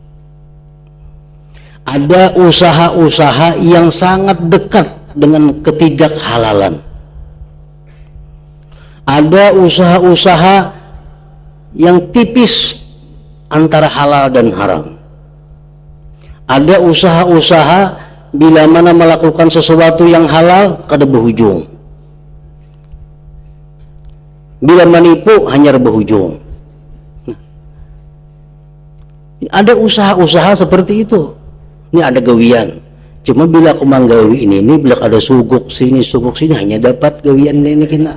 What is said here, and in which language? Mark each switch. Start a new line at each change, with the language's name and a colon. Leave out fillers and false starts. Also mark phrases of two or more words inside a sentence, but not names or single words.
Indonesian: Ada usaha-usaha yang sangat dekat dengan ketidakhalalan. Ada usaha-usaha yang tipis antara halal dan haram. Ada usaha-usaha bila mana melakukan sesuatu yang halal kada berujung. Bila menipu hanya berujung. Ada usaha-usaha seperti itu.
Banjar: Ini ada gawian, cuma bila aku manggawi ini bila ada suguk sini hanya dapat gawian ini kena.